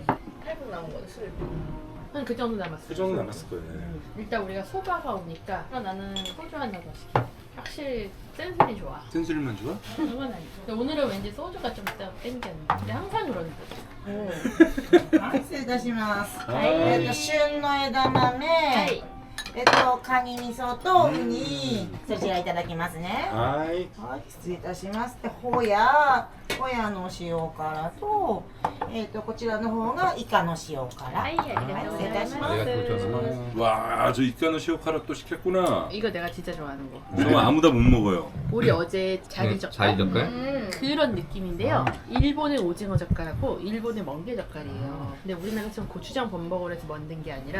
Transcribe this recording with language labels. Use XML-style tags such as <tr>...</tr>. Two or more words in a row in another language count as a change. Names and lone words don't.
<ko>8분 남은 거네, 술. 한 그 정도 남았어요. 그 정도 남았을 거예요. 일단 우리가 소바가 오니까 나는 소주 한 잔 더 시켜. 확실히 센스이 좋아. 센술만 좋아? 그건 아니죠. 근데 오늘은 왠지 소주가 좀 땡겼네. 근데 항상 그러는 거지.</ko> <ja>はい、失礼いたします。はい旬の枝豆、はい。カニ味噌とウニ、そちらいただきますね。</ja> <ko>아이.</ko> <ja>はい、失礼いたします。で、ホヤの塩辛と、こちらの方がイカの塩辛。はい、ありがとうございます。</ja> <ko>내가 그거 와, 저</ko> <ja>イカの塩辛</ja> <ko>또 시켰구나. 이거 내가 진짜 좋아하는 거. 정말 아무나 못 먹어요. 우리 어제 자리 젓갈 자리 젓갈? 그런 느낌인데요. 일본의 오징어 젓갈하고 일본의 멍게 젓갈이에요. 근데 우리나라처럼 고추장 범벅을 해서 만든 게 아니라</ko>